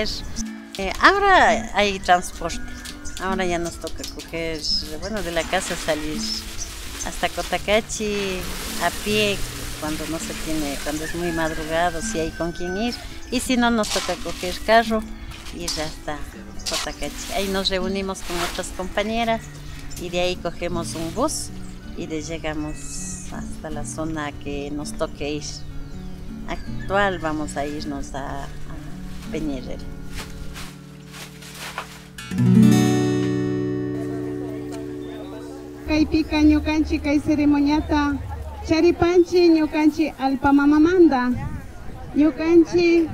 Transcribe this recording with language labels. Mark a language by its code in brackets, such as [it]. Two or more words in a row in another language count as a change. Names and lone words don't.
[es] Ahora hay transporte, ahora ya nos toca coger, bueno, de la casa salir hasta Cotacachi a pie cuando no se tiene, cuando es muy madrugado, si hay con quién ir, y si no nos toca coger carro y ir hasta Cotacachi. Ahí nos reunimos con otras compañeras y de ahí cogemos un bus y llegamos hasta la zona que nos toque ir. Actual vamos a irnos a Peña Herrera. [qu] Kay pika ñukanchik kay ceremoniata charipanchi ñukanchik alpamamamanda, ñukanchik